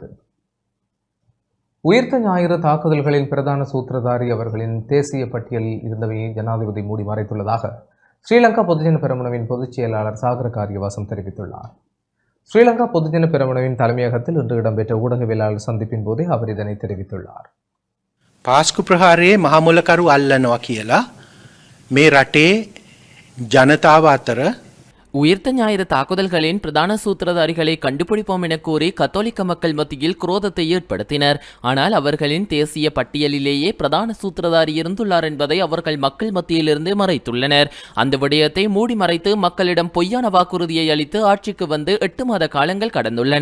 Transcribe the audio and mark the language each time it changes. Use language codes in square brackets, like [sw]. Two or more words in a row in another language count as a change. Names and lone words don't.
[ta] உயிர்த்த ஞாயிறு தாக்குதல்களின் பிரதான சூத்திரதாரி அவர்களின் தேசிய பட்டியலில் இருந்தவையை ஜனாதிபதி மூடி மறைத்துள்ளதாக ஸ்ரீலங்கா பொதுஜன பெரமுனவின் பொதுச் செயலாளர் சாகர காரியவாசம் தெரிவித்துள்ளார். ஸ்ரீலங்கா பொதுஜன பெரமுனவின் தலைமையகத்தில் இன்று இடம்பெற்ற ஊடகவியலாளர் சந்திப்பின் போதே அவர் இதனை தெரிவித்துள்ளார். [si] පාස්කු ප්‍රහාරයේ මහමුලකරු අල්ලනවා කියලා මේ රටේ ජනතාව අතර [ta] உயிர்த்த ஞாயிறு தாக்குதல்களின் பிரதான சூத்திரதாரிகளை கண்டுபிடிப்போம் என கூறி கத்தோலிக்க மக்கள் மத்தியில் குரோதத்தை ஏற்படுத்தினர். ஆனால் அவர்களின் தேசிய பட்டியலிலேயே பிரதான சூத்திரதாரி இருந்துள்ளார் என்பதை அவர்கள் மக்கள் மத்தியிலிருந்து மறைத்துள்ளனர். அந்த விடயத்தை மூடி மறைத்து மக்களிடம் பொய்யான வாக்குறுதியை அளித்து ஆட்சிக்கு வந்து 8 மாத காலங்கள் கடந்துள்ளன.